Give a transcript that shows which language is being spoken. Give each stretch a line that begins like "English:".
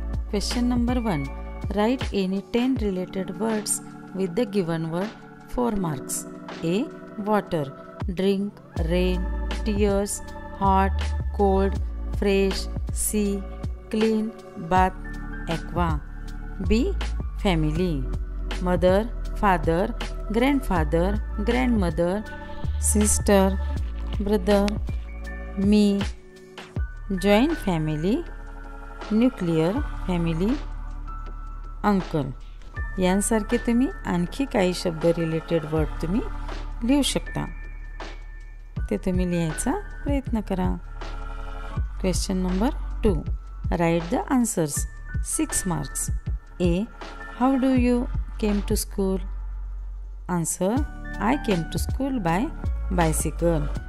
English: Question number 1, write any 10 related words with the given word 4 marks. A. Water, drink, rain, tears, hot, cold, fresh, sea, clean, bath, aqua. B. Family, mother, father, grandfather, grandmother, sister, brother, me, joint family, nuclear family, uncle.
Marathi: यांसारखे तुम्ही आणखी काही शब्द
English: related word
Marathi: तुम्ही लिहू शकता, ते तुम्ही लिहायचा प्रयत्न करा.
English: Question number 2, write the answers. 6 मार्क्स. A. How do you came to school? Answer, I came to school by bicycle.